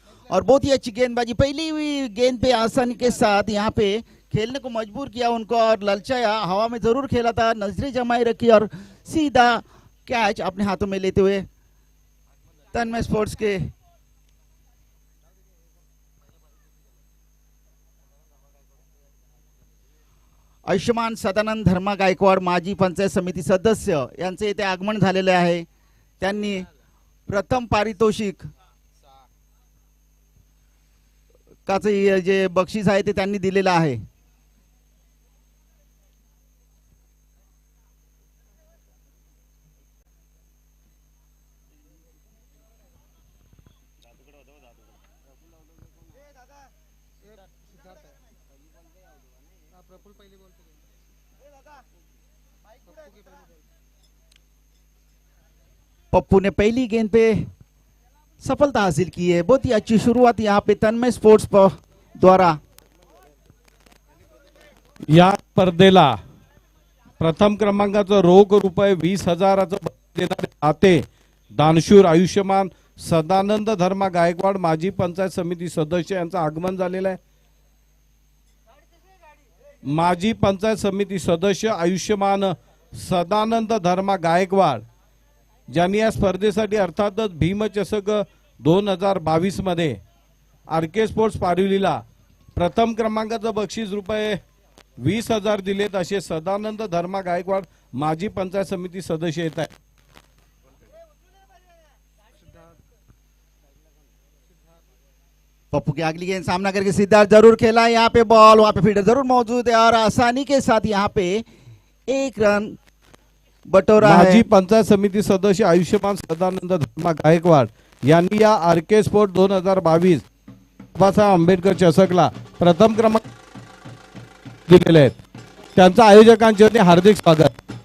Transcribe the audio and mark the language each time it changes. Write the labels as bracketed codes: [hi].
[hi] और बहुत ही अच्छी गेंदबाजी, पहली हुई गेंद पे आसानी के साथ यहाँ पे खेलने को मजबूर किया उनको और ललचाया, हवा में जरूर खेला था, नजरें जमाए रखी और सीधा कैच अपने हाथों में लेते हुए तन्मय स्पोर्ट्स के आयुष्यमान सदानंद धर्मा गायकवाड [mr] माजी पंचायत समिती सदस्य यांचे इथे आगमन झालेले आहे। त्यांनी प्रथम पारितोषिक काचे जे बक्षीस आहे ते त्यांनी दिलेलं आहे। [hi] सिद्धार्थ है प्रफुल्ल पहली बॉल पे पप्पू की पहली बॉल पप्पू ने पहली गेंद पे सफलता हासिल की है। बहुत ही अच्छी शुरुआत यहाँ पे तन्मय स्पोर्ट्स द्वारा। [mr] या स्पर्धेला प्रथम क्रमांकाचं रोख रुपये 20,000चं देणारे दाते दानशूर आयुष्यमान सदानंद धर्मा गायकवाड माजी पंचायत समिती सदस्य यांचं आगमन झालेलं आहे। माजी पंचायत समिती सदस्य आयुष्यमान सदानंद धर्मा गायकवाड ज्यांनी या स्पर्धेसाठी अर्थातच भीमचषक 2022 मध्ये आरके स्पोर्ट्स पारिवलीला प्रथम क्रमांकाचं बक्षीस रुपये 20,000 दिलेत, असे सदानंद धर्मा गायकवाड माजी पंचायत समिती सदस्य येत आहे। [hi] पप्पू की अगली गेंद सामना करके सिद्धार्थ जरूर खेला, यहाँ पे बॉल, वहां पे फील्डर जरूर मौजूद है और आसानी के साथ यहाँ पे 1 रन बटोरा है। [mr] माजी पंचायत समिती सदस्य आयुष्यमान सदानंद धर्मा गायकवाड यांनी या आरके स्पोर्ट 2022 बाबासाहेब आंबेडकर चषकला प्रथम क्रमांक दिलेले आहेत। त्यांचं आयोजकांचे वतीने हार्दिक स्वागत।